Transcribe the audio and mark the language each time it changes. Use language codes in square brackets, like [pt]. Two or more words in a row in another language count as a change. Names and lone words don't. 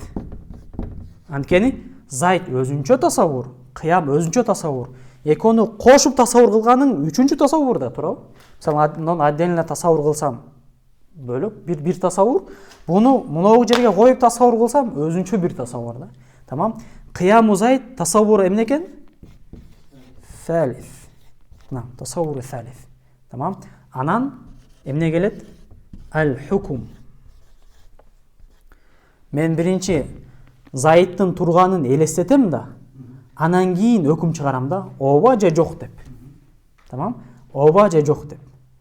[ky] Анткени Зайд өзүнчө тасаввур, кыям өзүнчө тасаввур. Экөөнү кошуп тасаввур кылганың үчүнчү тасаввур да туурабы? Мисалы, отдельно тасаввур кылсам бөлөк бир тасаввур, буну муногу жерге коюп тасаввур кылсам өзүнчө бир тасаввур да. Тамам. Кыяму Зайд тасаввур эмне экен? Салиф. Тасаввур салиф. Тамам. Анан эмне келет? Аль-хукум. Мен биринчи Зайдтын турганын элестетем да, анан кийин өкүм чыгарам да, ооба же жок деп. Тамам? Ооба же жок деп.